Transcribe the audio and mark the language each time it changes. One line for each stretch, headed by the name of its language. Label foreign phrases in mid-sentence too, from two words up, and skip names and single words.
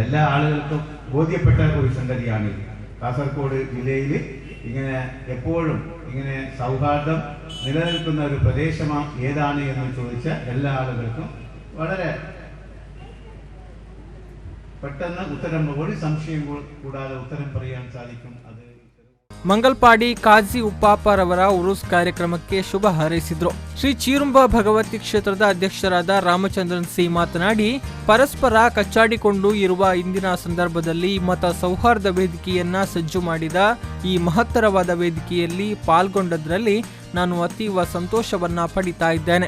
Malayalam: എല്ലാ ആളുകൾക്കും ബോധ്യപ്പെട്ട ഒരു സംഗതിയാണ്. കാസർഗോഡ് ജില്ലയിൽ ഇങ്ങനെ എപ്പോഴും ഇങ്ങനെ സൗഹാർദ്ദം നിലനിൽക്കുന്ന ഒരു പ്രദേശമാണ് ഏതാണ് എന്ന് ചോദിച്ച എല്ലാ ആളുകൾക്കും വളരെ പെട്ടെന്ന് ഉത്തരം ഒരു സംശയം കൂടാതെ ഉത്തരം പറയാൻ സാധിക്കും. അത്
Kannada: ಮಂಗಲ್ಪಾಡಿ ಕಾಜಿ ಉಪ್ಪಾಪರವರ ಉರುಸ್ ಕಾರ್ಯಕ್ರಮಕ್ಕೆ ಶುಭ ಹಾರೈಸಿದ್ರು. ಶ್ರೀ ಚೀರುಂಬ ಭಗವತಿ ಕ್ಷೇತ್ರದ ಅಧ್ಯಕ್ಷರಾದ ರಾಮಚಂದ್ರನ್ ಸಿ ಮಾತನಾಡಿ, ಪರಸ್ಪರ ಕಚ್ಚಾಡಿಕೊಂಡು ಇರುವ ಇಂದಿನ ಸಂದರ್ಭದಲ್ಲಿ ಮತ ಸೌಹಾರ್ದ ವೇದಿಕೆಯನ್ನ ಸಜ್ಜು ಮಾಡಿದ ಈ ಮಹತ್ತರವಾದ ವೇದಿಕೆಯಲ್ಲಿ ಪಾಲ್ಗೊಂಡದ್ರಲ್ಲಿ ನಾನು ಅತೀವ ಸಂತೋಷವನ್ನ ಪಡಿತಾ ಇದ್ದೇನೆ.